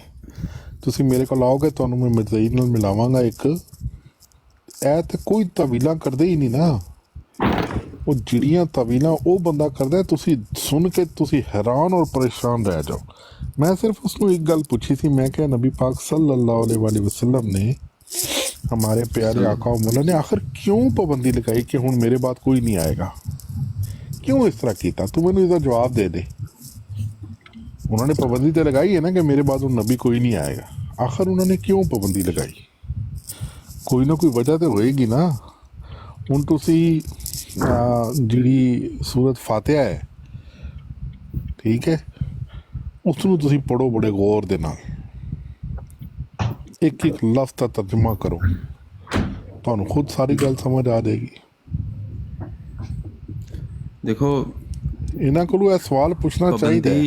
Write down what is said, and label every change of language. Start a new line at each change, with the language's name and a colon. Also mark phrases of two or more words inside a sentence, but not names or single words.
Punjabi: ਤੁਸੀਂ ਮੇਰੇ ਕੋਲ ਆਓਗੇ ਤੁਹਾਨੂੰ ਮੈਂ ਮਿਰਜ਼ਾਈ ਨਾਲ ਮਿਲਾਵਾਂਗਾ। ਇੱਕ ਇਹ ਤਾਂ ਕੋਈ ਤਵੀਲਾਂ ਕਰਦੇ ਹੀ ਨਹੀਂ ਨਾ, ਉਹ ਜਿਹੜੀਆਂ ਤਵੀਲਾਂ ਉਹ ਬੰਦਾ ਕਰਦਾ ਤੁਸੀਂ ਸੁਣ ਕੇ ਤੁਸੀਂ ਹੈਰਾਨ ਔਰ ਪਰੇਸ਼ਾਨ ਰਹਿ ਜਾਓ। ਮੈਂ ਸਿਰਫ ਉਸਨੂੰ ਇੱਕ ਗੱਲ ਪੁੱਛੀ ਸੀ, ਮੈਂ ਕਿਹਾ ਨਬੀ ਪਾਕ
Arabic: صلى الله عليه وسلم
Hindi: ने हमारे प्यारे आका मौला ने आखिर क्यों पाबंदी लगाई कि हुण मेरे बाद कोई नहीं आएगा, क्यों इस तरह किया?
Punjabi: ਤੂੰ ਮੈਨੂੰ
Hindi: इसका जवाब दे दे। उन्होंने पाबंदी तो लगाई है ना कि मेरे बाद नबी कोई नहीं आएगा, आखिर उन्होंने क्यों पाबंदी लगाई? कोई ना कोई वजह तो होएगी ना।
Punjabi: ਹੁਣ ਤੁਸੀ ਜਿਹੜੀ ਸੂਰਤ ਫਾਤਿਹਾ ਹੈ ਠੀਕ ਹੈ, ਉਸ ਨੂੰ ਤੁਸੀਂ ਪੜ੍ਹੋ ਬੜੇ ਗੌਰ ਦੇ ਨਾਲ, ਇੱਕ ਇੱਕ ਲਫ਼ਜ਼ ਦਾ ਤਰਜਮਾ ਕਰੋ, ਤੁਹਾਨੂੰ ਖੁਦ ਸਾਰੀ ਗੱਲ ਸਮਝ ਆ ਜਾਏਗੀ। ਦੇਖੋ ਇਹਨਾਂ ਕੋਲੋਂ ਇਹ ਸਵਾਲ ਪੁੱਛਣਾ ਚਾਹੀਦਾ ਹੈ।